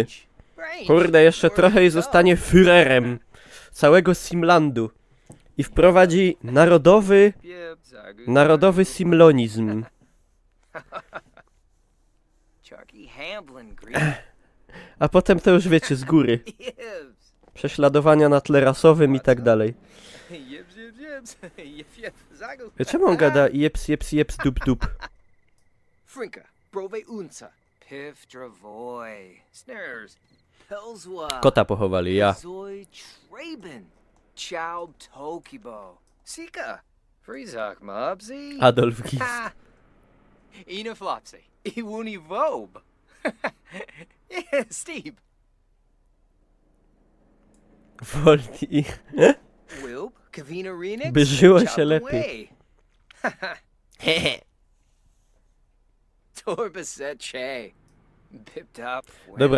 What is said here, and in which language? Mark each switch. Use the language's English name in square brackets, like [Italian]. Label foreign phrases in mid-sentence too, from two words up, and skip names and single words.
[Polish] Kurde, jeszcze trochę i zostanie Führerem całego Simlandu. I wprowadzi narodowy simlonizm. Chucky Hamblin Green. A potem to już wiecie, z góry. Yibs. Prześladowania na tle rasowym i tak dalej. Yibs, yibs, yibs. Yip, yip. Zagu. Czemu on gada jeps, dup, dup? Frinka. Brove Unsa. Piff Dravoy. Snares. Pelswa. Kota pochowali, ja. Zoy Traben. Chow Tokibo. Sika. Freezak Mobsy. Adolf Gis. Ha! Ina Flopsy. Iwuni Vob. [English] Yeah, Steve. [Polish] Wolni ich. Wilb. Kavina Renix. By żyło się Chopped lepiej. away. Torbaset Che. Pip Top. Dobra,